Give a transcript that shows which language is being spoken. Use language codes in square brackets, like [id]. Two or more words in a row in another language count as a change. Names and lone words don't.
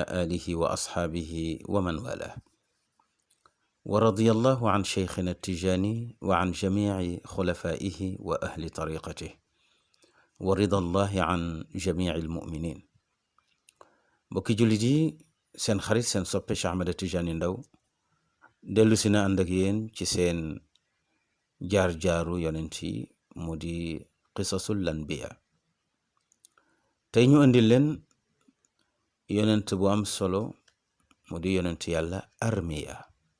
[ar] آله وأصحابه ومن والاه ورضي الله عن شيخنا التجاني وعن جميع خلفائه وأهل طريقته ورضا الله عن جميع المؤمنين [wo] mbokki julli di seen xarit seen soppe Cheikh Ahmed Tidiane Ndao dellu si na ànd ak yéen ci seen jaar-jaaru yonent yi mu di [ar] قصص الأنبياء [wo] tey ñu andil leen yonent bu am solo mu di yonent yàlla Armiya